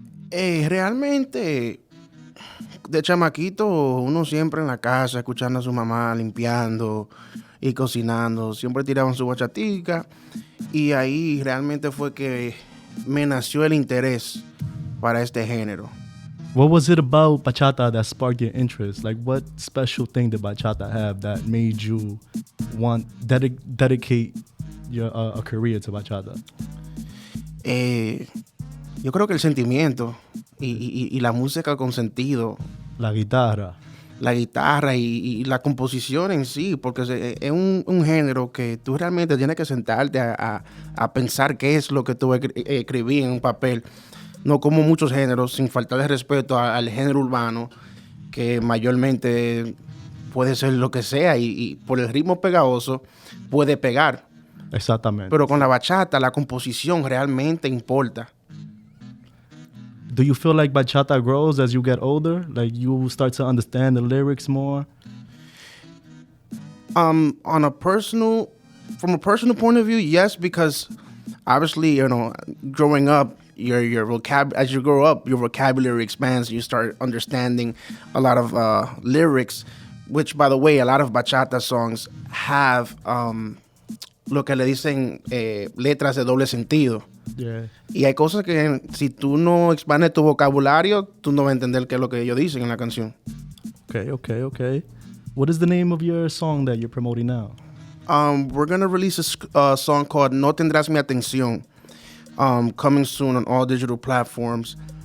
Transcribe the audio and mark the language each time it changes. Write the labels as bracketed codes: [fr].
[es] Realmente, de chamaquito, uno siempre en la casa, escuchando a su mamá, limpiando y cocinando. Siempre tiraban su bachatica. Y ahí realmente fue que me nació el interés para este género. [en] What was it about bachata that sparked your interest? Like, what special thing did bachata have that made you want dedicate your a career to bachata? [es] Yo creo que el sentimiento y la música con sentido. La guitarra. La guitarra y la composición en sí, porque es un género que tú realmente tienes que sentarte a pensar qué es lo que tú escribí en un papel. No como muchos géneros, sin faltar de respeto al género urbano, que mayormente puede ser lo que sea y por el ritmo pegajoso puede pegar. Exactamente. Pero con la bachata, la composición realmente importa. [en] Do you feel like bachata grows as you get older? Like you start to understand the lyrics more? From a personal point of view, yes, because obviously, growing up, as you grow up, your vocabulary expands. You start understanding a lot of lyrics, which, by the way, a lot of bachata songs have [es] lo que le dicen letras de doble sentido. [en] Yeah. [es] Y hay cosas que si tú no expandes tu vocabulario, tú no vas a entender qué es lo que ellos dicen en la canción. [en] Okay. What is the name of your song that you're promoting now? We're going to release a song called No Tendrás Mi Atención, coming soon on all digital platforms.